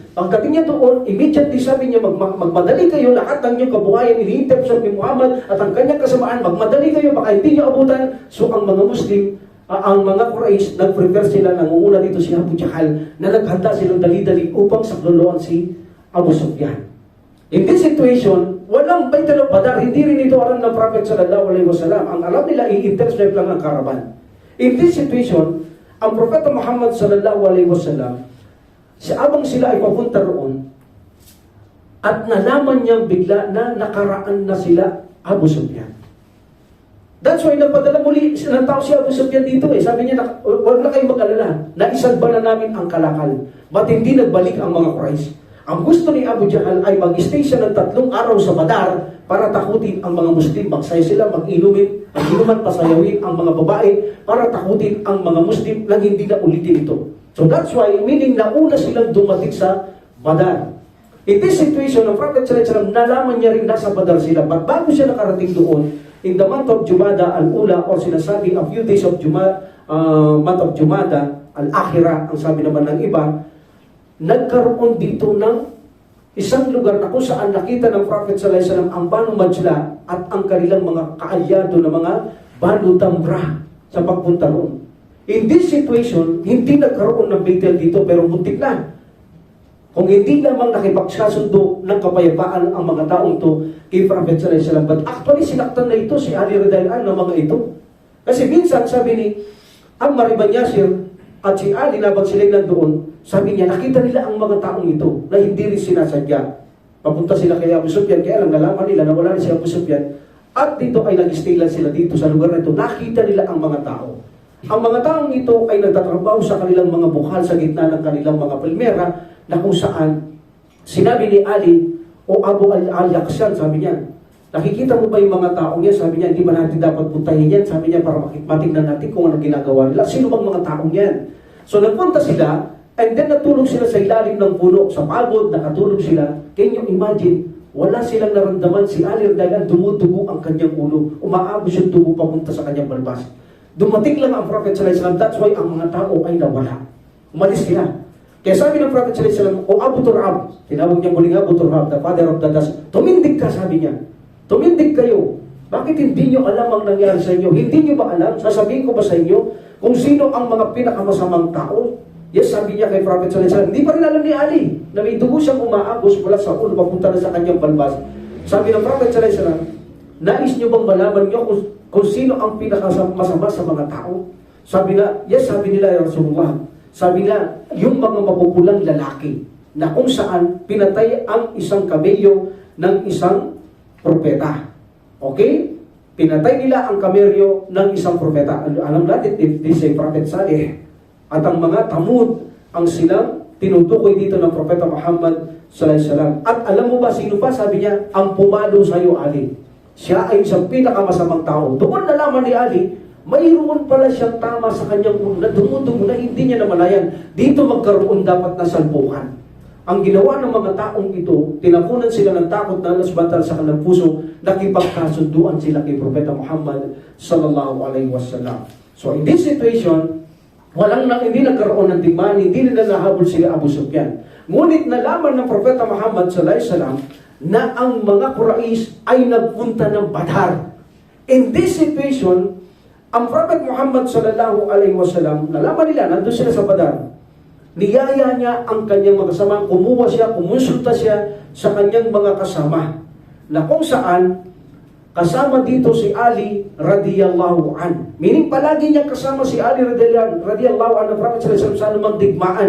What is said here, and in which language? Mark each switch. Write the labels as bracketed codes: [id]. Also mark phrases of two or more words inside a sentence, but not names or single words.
[tl] Pagdating niya doon, immediately sabi niya, magmadali kayo, lahat ng inyong kabuhayan, ini-intercept ni Muhammad at ang kanyang kasamaan, magmadali kayo, baka hindi niyo abutan. So ang mga Muslim, ang mga Quraysh, nag-prepare sila, nangunguna dito si Abu Jahal, na naghanda silang dali-dali upang sakloloan si Abu Sufyan. [en] In this situation, [tl] walang Battle of Badar, hindi rin ito alam ng Prophet [ar] صلى الله عليه وسلم. [tl] Ang alam nila, i-intercept lang ang karaban. [en] In this situation, [tl] ang Propeta Muhammad [ar] صلى الله عليه وسلم, [tl] abang sila ay papunta roon, at nalaman niyang bigla na nakaraan na sila Abu Sufyan. [en] That's why [tl] nagpadala muli ng tao si Abu Sufyan dito eh. Sabi niya, huwag na kayong mag-alala, naisalba na namin ang kalakal. Ba't hindi nagbalik ang mga Quraysh? Ang gusto ni Abu Jahal ay mag-stay siya ng 3 araw sa Badar para takutin ang mga Muslim. Magsaya sila, mag-inumin, mag-inuman, pasayawin ang mga babae para takutin ang mga Muslim nang hindi na ulitin ito. [en] So that's why, meaning [tl] nauna silang dumating sa Badar. [en] In this situation, [tl] ang Prophet [ar] صلى الله عليه وسلم, [tl] nalaman niya rin nasa Badar sila. But bago siya nakarating doon, [en] in the month of Jumada al-Ula, or sinasabi a few days of month of Jumada al-Akhira, [tl] ang sabi naman ng iba, nagkaroon dito ng isang lugar na kung saan nakita ng Prophet [ar] صلى الله عليه وسلم [tl] ang Banu Majla at ang kanilang mga kaalyado na mga Banu Damrah sa pagpunta roon. [en] In this situation, [tl] hindi nagkaroon ng [en] big deal [tl] dito pero muntik na. Kung hindi lamang nakipagsasundo ng kapayapaan ang mga taong to kay Prophet [ar] صلى الله عليه وسلم, [en] but actually [tl] sinaktan na ito si Ali [ar] رضي الله عنه [tl] ng mga ito. Kasi minsan sabi ni Ammar ibn Yasir at si Ali na sila nandoon, sabi niya nakita nila ang mga taong ito na hindi rin sinasadya. Papunta sila kay Abu Sufyan, kaya lang nalaman nila na wala na si Abu Sufyan. At dito ay nag-stay lang sila dito sa lugar na ito. Nakita nila ang mga tao. Ang mga taong ito ay nagtatrabaho sa kanilang mga bukal sa gitna ng kanilang mga palmera na kung saan sinabi ni Ali o Abu al-Yaqsan, sabi niya, nakikita mo ba yung mga taong yan? Sabi niya, hindi ba natin dapat puntahin yan? Sabi niya, para matignan natin kung ano ginagawa nila. Sino bang mga taong yan? So nagpunta sila, [en] and then [tl] natulog sila sa ilalim ng puno. Sa pagod, nakatulog sila. [en] Can you imagine? [tl] Wala silang naramdaman. Si Ali dahil dumudugo ang kanyang ulo. Umaabos yung dugo papunta sa kanyang balbas. Dumating lang ang Prophet [ar] صلى الله عليه وسلم. [en] That's why [tl] ang mga tao ay nawala. Umalis sila. Kaya sabi ng Prophet [ar] صلى الله عليه وسلم, [tl] o Abu Turab, tinawag niya muling Abu Turab, [en] the father of the dust, [tl] tumindig ka, sabi niya. Tumindig kayo. Bakit hindi nyo alam ang nangyari sa inyo? Hindi nyo ba alam? Sasabihin ko ba sa inyo kung sino ang mga pinakamasamang tao? Yes, sabi niya kay Prophet [ar] صلى الله عليه وسلم. [tl] Hindi pa rin alam ni Ali na may dugo siyang umaagos mula sa ulo papunta na sa kanyang balbas. Sabi ng Prophet [ar] صلى الله عليه وسلم, [tl] nais nyo bang malaman nyo kung sino ang pinakamasama sa mga tao? Sabi na, yes, sabi nila [ar] يا رسول الله. [tl] Sabi na, yung mga mapupulang lalaki na kung saan pinatay ang isang kamelyo ng isang propeta. Okay? Pinatay nila ang kamelyo ng isang propeta. Alam natin, [en] if this [tl] ay Prophet Salih, at ang mga Tamud ang silang tinutukoy dito ng Propeta Muhammad [ar] صلى الله عليه وسلم. [tl] At alam mo ba sino pa? Sabi niya, ang pumalo sa iyo, Ali. Siya ay isang pinakamasamang tao. Doon nalaman ni Ali, mayroon pala siyang tama sa kanyang ulo na dumudugo na hindi niya namalayan. Dito magkaroon dapat na salpukan. Ang ginawa ng mga taong ito, tinakunan sila ng takot na nasbantal sa kanilang puso, nakipagkasunduan sila kay Propeta Muhammad [ar] صلى الله عليه وسلم. [en] So in this situation, [tl] hindi nagkaroon ng digmaan, hindi nila nahabol sila Abu Sufyan. Ngunit nalaman ng Propeta Muhammad [ar] صلى الله عليه وسلم [tl] na ang mga Quraysh ay nagpunta ng Badar. [en] In this situation, [tl] ang Prophet Muhammad [ar] صلى الله عليه وسلم, [tl] nalaman nila, nandun sila sa Badar. Niyaya niya ang kanyang mga kasama, kumuha siya, kumonsulta siya sa kanyang mga kasama. Na kung saan, kasama dito si Ali [ar] رضي الله عن. [tl] Meaning palagi niya kasama si Ali [ar] رضي الله عن [tl] ng Prophet [ar] صلى الله عليه وسلم [tl] sa anumang digmaan.